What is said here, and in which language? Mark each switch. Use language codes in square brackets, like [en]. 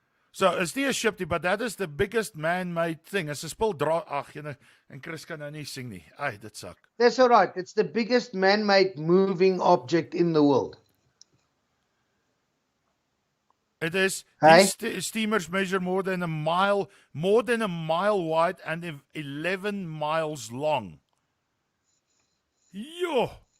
[en] So, it's [af] nie 'n ship nie, [en] but that is the biggest man-made thing. [af] Is 'n spul en Chris kan nou nie sing nie. Ai, dit sak. [en] That's all right. It's the biggest man-made moving object in the world. It is. Hey? These steamers measure more than a mile wide and 11 miles long. Yo!